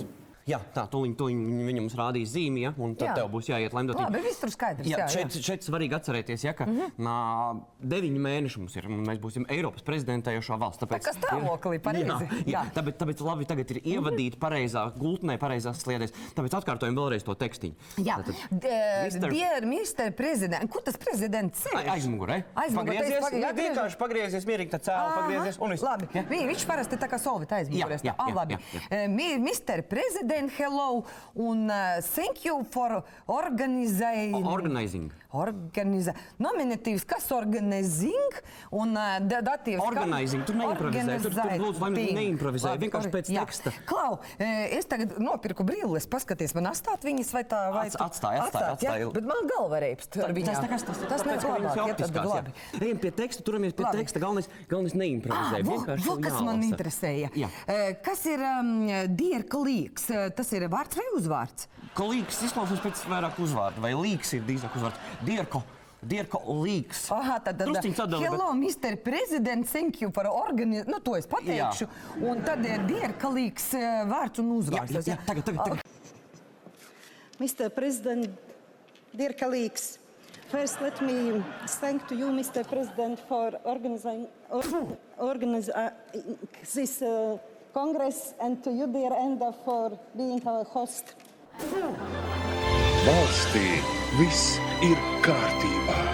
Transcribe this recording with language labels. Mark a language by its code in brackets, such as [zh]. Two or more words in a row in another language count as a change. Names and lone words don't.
[lv] Jā, tā, tūliņ viņa mums rādīs zīmi, ja, un tad tev būs jāiet Laimdot. Labi, viss tur skaidrs, jā. Šeit svarīgi atcerēties, ja, ka 9 mēneši mums ir, un mēs būsim Eiropas prezidentējošā valsts. Tā kā stāvoklī, pareizi. Jā, tāpēc labi tagad ir ievadīt pareizā gultnē, pareizās sliedēs. Tāpēc atkārtojam vēlreiz to tekstiņu. Jā, [en] dear Mr. President, [lv] kur tas prezidents ir? Aizmugurē. Vienkārši pagriezies, mierīgi, tad cēlu, pagriezies, un viss. Labi, viņš parasti tā kā Sovita aizmugurēs. Labi. [en] Mr. President, hello, un thank you for organizing. [lv] Nominatīvs, kas organizing, un datīvs... Organizing, tur neimprovizē, tur lūdzu, lai neimprovizē, vienkārši pēc teksta. Klau, es tagad nopirku brīles, paskaties, man atstāt viņas vai tā... Atstāj. Bet man galva reipst ar viņām. Tas nec labāk, Ejam pie teksta, turamies pie teksta, galvenais neimprovizē. Kas man interesēja. Kas ir [en] dear colleagues? [lv] Tas ir vārds vai uzvārds? Kolīgs izklausās pēc vairāk uzvārdu, vai līgs ir drīzāk uzvārds. [en] Dear colleagues. Tad hello, Mr. President, thank you for organizing. [lv] Nu, to es pateikšu. Un tad ir [en] dear colleagues [lv] vārds un uzvārds. Jā, tagad. [en] Mr. President, dear colleagues, first let me thank to you, Mr. President, for organizing this Congress, and to you, dear Enda, for being our host. [lv] Valstī viss ir kārtībā.